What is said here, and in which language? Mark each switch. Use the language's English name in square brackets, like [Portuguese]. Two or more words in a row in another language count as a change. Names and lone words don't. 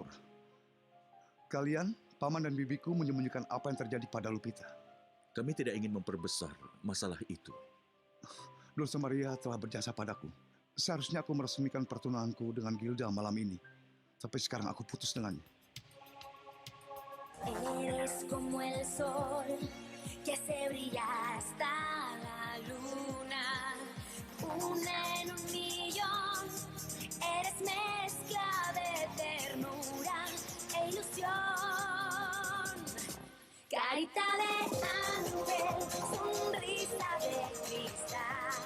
[Indonesian] Kalian, paman dan bibiku menyembunyikan apa yang terjadi pada Lupita. Kami tidak ingin memperbesar masalah itu. Dulce Maria telah berjasa padaku. Seharusnya aku meresmikan pertunanganku dengan Gilda malam ini. Tapi sekarang aku putus dengannya. [Spanish] Eres como el sol que se brilla hasta la luna, una en un millón. Eres mezcla de ternura e ilusión, carita de ángel, sonrisa de cristal.